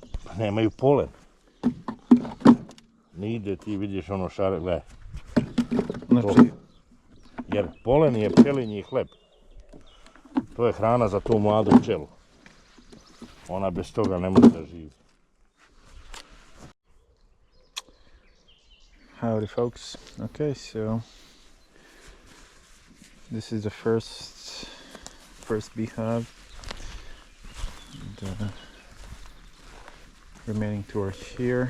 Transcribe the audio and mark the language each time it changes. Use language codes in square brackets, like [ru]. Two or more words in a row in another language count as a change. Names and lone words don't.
[sr] Nemaju polen. Ne ide, ti vidiš ono šare, gledaj. Znači... Jer polen je pčelinji hleb. To je hrana za tu mladu pčelu. Ona bez toga ne može da živi. [en] Howdy folks. Okay, so this is the first beehive. The remaining two are here.